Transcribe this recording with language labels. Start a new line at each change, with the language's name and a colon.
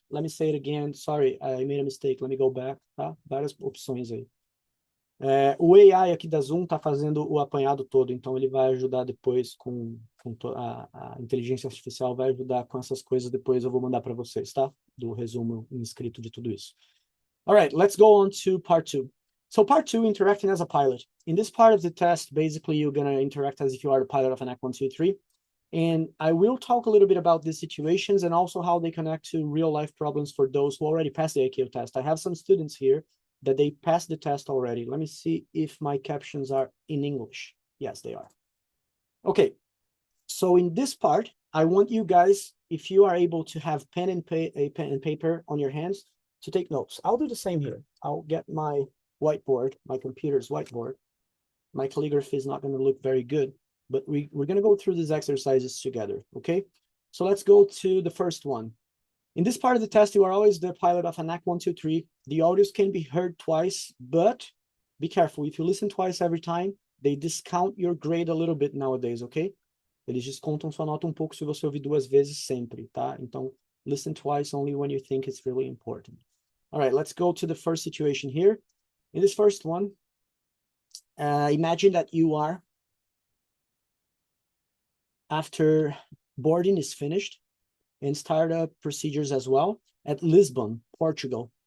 English: Let me say it again. Sorry, I made a mistake. Let me go back.
Portuguese: Tá? Várias opções aí. O AI aqui da Zoom está fazendo o apanhado todo, então ele vai ajudar depois a inteligência artificial vai ajudar com essas coisas. Depois eu vou mandar para vocês, tá? Do resumo inscrito de tudo isso.
English: All right, let's go on to part 2. So part 2, interacting as a pilot. In this part of the test, basically, you're going to interact as if you are the pilot of ANAC 1, 2, 3. And I will talk a little bit about these situations and also how they connect to real-life problems for those who already passed the ICAO test. I have some students here that they passed the test already. Let me see if my captions are in English. Yes, they are. Okay, so in this part, I want you guys, if you are able to have a pen and paper on your hands, to take notes. I'll do the same here. I'll get my whiteboard, my computer's whiteboard. My calligraphy is not going to look very good, but we're going to go through these exercises together, okay? So let's go to the first one. In this part of the test, you are always the pilot of ANAC 1, 2, 3. The audios can be heard twice, but be careful. If you listen twice every time, they discount your grade a little bit nowadays, okay?
Portuguese: Eles descontam sua nota pouco se você ouvir 2 vezes sempre, tá? Então,
English: listen twice only when you think it's really important. All right, let's go to the first situation here. In this first one, imagine that you are, after boarding is finished and startup procedures as well, at Lisbon, Portugal.